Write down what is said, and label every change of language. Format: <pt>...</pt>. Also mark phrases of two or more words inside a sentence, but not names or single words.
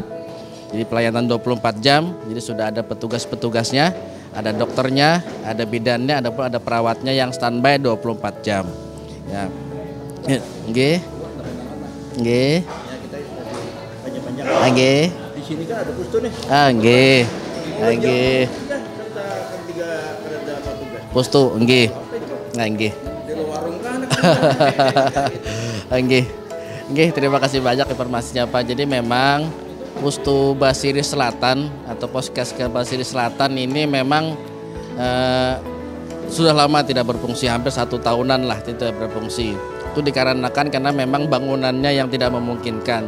<id>Jadi pelayanan 24 jam, jadi sudah ada petugas-petugasnya, ada dokternya, ada bidannya, ada perawatnya yang standby 24 jam. Ya. Nggih. Nggih. Nggih. Di sini kan ada pustu nih. Nggih. Nggih. Pustu, nggih. Nggih. Di warung kan. Nggih. Nggih, terima kasih banyak informasinya Pak. Jadi memang Pustu Basri Selatan atau Puskesmas Basri Selatan ini memang sudah lama tidak berfungsi, hampir 1 tahunan lah tidak berfungsi. Itu dikarenakan karena memang bangunannya yang tidak memungkinkan.</id>